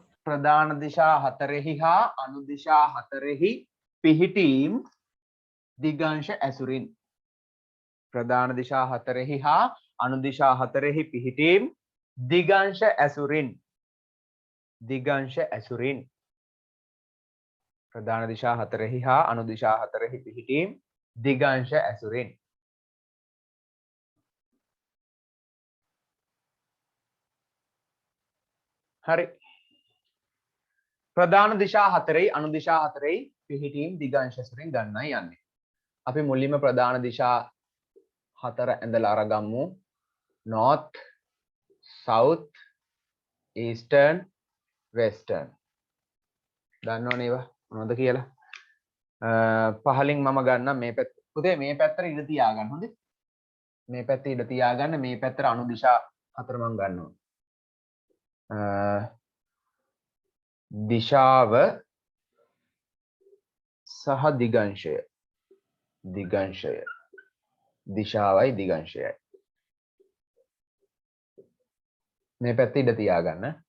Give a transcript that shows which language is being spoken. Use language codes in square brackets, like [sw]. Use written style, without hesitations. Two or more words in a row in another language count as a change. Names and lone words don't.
[si] ප්‍රධාන දිශා හතරෙහි හා අනු දිශා හතරෙහි පිහිටීම් දිගංශ ඇසුරින් ප්‍රධාන දිශා හතරෙහි හා අනු දිශා හතරෙහි පිහිටීම් දිගංශ ඇසුරින් ප්‍රධාන දිශා හතරෙහි හා අනු දිශා හතරෙහි පිහිටීම් දිගංශ ඇසුරින් හරි. ප්‍රධාන දිශා හතරෙහි අනු දිශා හතරෙහි පිහිටීම් දිගංශ ඇසුරින් ගන්නයි යන්නේ. අපි මුලින්ම ප්‍රධාන දිශා හතර ඇඳලා අරගමු. [en] north, south, eastern, western. [si] දන්නවනේ ඒවා මොනවද කියලා. පහලින් මම ගන්නම් මේ පැත්ත. පුතේ මේ පැත්තට ඉඳ තියාගන්න හොඳේ. මේ පැත්තේ ඉඳ තියාගන්න මේ පැත්තට අනු දිශා හතර මම ගන්නවා. දිශාව සහ දිගංශය දිශාවයි දිගංශයයි මේ පැත්තේ ඉඳ තියාගන්න.